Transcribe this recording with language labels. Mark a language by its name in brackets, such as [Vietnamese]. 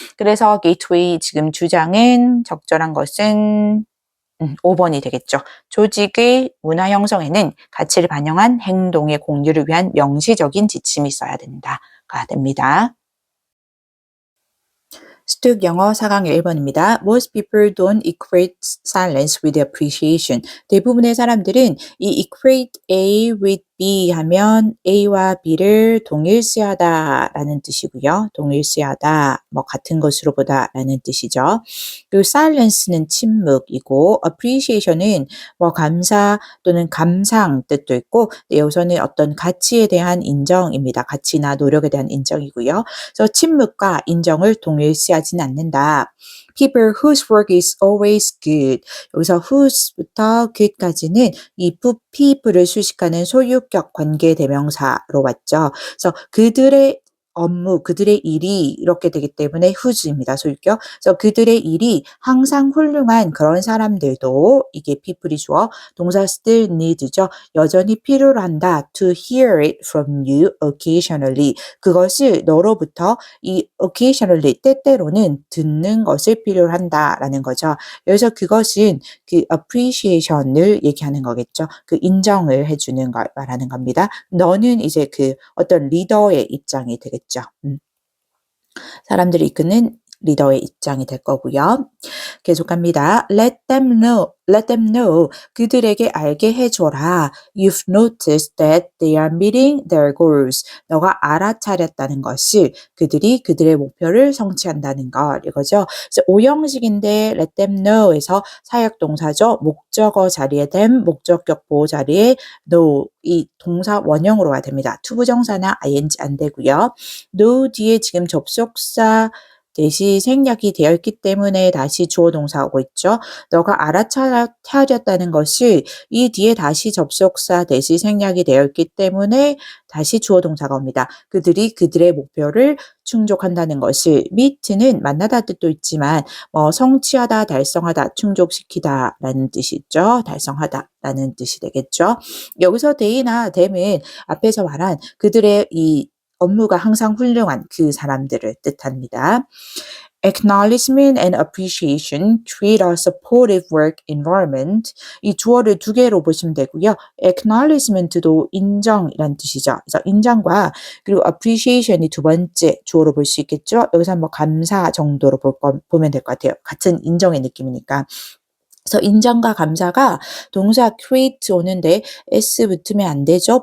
[Korean] 그래서 게이트웨이 지금 주장은 적절한 것은 5번이 되겠죠. 조직의 문화 형성에는 가치를 반영한 행동의 공유를 위한 명시적인 지침이 있어야 된다가 됩니다. 스톡 영어 4강의 1번입니다. [English] Most people don't equate silence with appreciation. [Korean] 대부분의 사람들은 이 equate A with B 하면 A와 B를 동일시하다라는 뜻이고요. 동일시하다, 뭐 같은 것으로 보다라는 뜻이죠. 그리고 silence는 침묵이고 appreciation은 뭐 감사 또는 감상 뜻도 있고 여기서는 어떤 가치에 대한 인정입니다. 가치나 노력에 대한 인정이고요. 그래서 침묵과 인정을 동일시하지는 않는다. [English] People whose work is always good. [Korean] 여기서 whose부터 good까지는 이 people을 수식하는 소유격 관계 대명사로 왔죠. 그래서 그들의 업무, 그들의 일이 이렇게 되기 때문에 whose입니다. 소유격. 그래서 그들의 일이 항상 훌륭한 그런 사람들도 이게 people이 주어 동사 [English] still need [Korean] 죠. 여전히 필요로 한다. [English] to hear it from you occasionally. [Korean] 그것을 너로부터 이 occasionally 때때로는 듣는 것을 필요로 한다라는 거죠. 여기서 그것은 그 appreciation을 얘기하는 거겠죠. 그 인정을 해주는 걸 말하는 겁니다. 너는 이제 그 어떤 리더의 입장이 되겠죠. 사람들을 이끄는 리더의 입장이 될 거고요. 계속합니다. [English] Let them know. Let them know. [Korean] 그들에게 알게 해줘라. [English] You've noticed that they are meeting their goals. [Korean] 너가 알아차렸다는 것을 그들이 그들의 목표를 성취한다는 것 이거죠. 그래서 오형식인데 let them know에서 사역동사죠. 목적어 자리에 them, 목적격 보호 자리에 know 이 동사 원형으로 와야 됩니다. 투부정사나 ing 안 되고요. know 뒤에 지금 접속사 대시 생략이 되어 있기 때문에 다시 주어 동사 오고 있죠. 너가 알아차렸다는 것을 이 뒤에 다시 접속사 대시 생략이 되어 있기 때문에 다시 주어 동사가 옵니다. 그들이 그들의 목표를 충족한다는 것을 meet는 만나다 뜻도 있지만 성취하다, 달성하다, 충족시키다 라는 뜻이 있죠. 달성하다 라는 뜻이 되겠죠. 여기서 they나 them은 앞에서 말한 그들의 이 업무가 항상 훌륭한 그 사람들을 뜻합니다. [English] Acknowledgement and appreciation create a supportive work environment. [Korean] 이 주어를 두 개로 보시면 되고요. Acknowledgement도 인정이란 뜻이죠. 그래서 인정과 그리고 appreciation이 두 번째 주어로 볼 수 있겠죠. 여기서 뭐 감사 정도로 보면 될 것 같아요. 같은 인정의 느낌이니까. 그래서 인정과 감사가 동사 create 오는데 s 붙으면 안 되죠.